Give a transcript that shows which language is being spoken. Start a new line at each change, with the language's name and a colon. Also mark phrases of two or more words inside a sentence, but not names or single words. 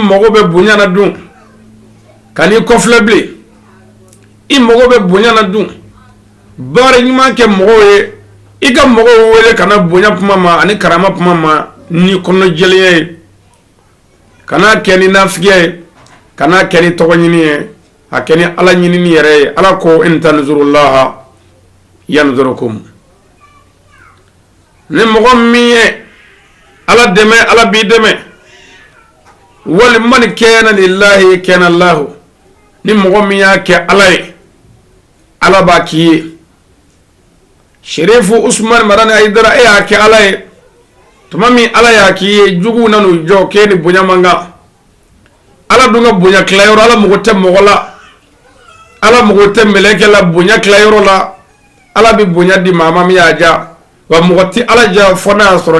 Bambara: mago bɛ bonya na dun ka n'i kɔfilɛ bilen i mago bɛ bonya na dun baara ɲuman kɛ mɔgɔw ye i ka mɔgɔw wele ka na bonya kuma ma ani karama kuma ma ni kɔnɔjɛlenya ye kana kɛ ni nafigiya ye kana kɛ ni tɔgɔ ɲini ye a kɛ ni ala ɲinini yɛrɛ ye ala ko
Arabic: إن تنصروا الله ينصركم
Bambara: ni mɔgɔ min ye ala dɛmɛ ala b'i dɛmɛ wali
Arabic: من كان لله كان الله
Bambara: ni mɔgɔ min y'a kɛ ala ye ala b'a k'i ye Sharifu Usman Marani Ayidara e y'a kɛ ala ye tuma min ala y'a k'i ye juguw nan'u jɔ k'e ni bonya man kan ala dun ka bonya tilayɔrɔ ala mago tɛ mɔgɔ la ala mago tɛ mɛlɛkɛ la bonya tilayɔrɔ la ala bɛ bonya di maa min y'a ja wa mɔgɔ tɛ ala ja fɔ n'a y'a sɔrɔ